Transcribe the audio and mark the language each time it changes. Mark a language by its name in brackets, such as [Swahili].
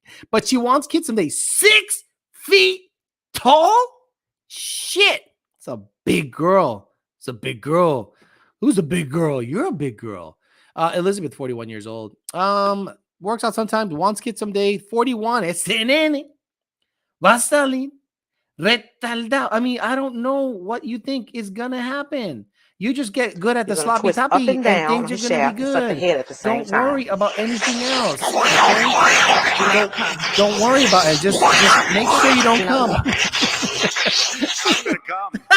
[English] But she wants kids someday. 6 feet tall? Shit. It's a big girl. It's a big girl. Who's a big girl? You're a big girl. Elizabeth, 41 years old. Works out sometimes, wants kids someday. 41. [Spanish] Ese nene va a salir retardado. [English] I mean, I don't know what you think is gonna happen. You just get good at the sloppy toppy and things are gonna be good. Don't worry about anything else. Okay? Don't worry about it. Just make sure you don't come. I'm gonna come.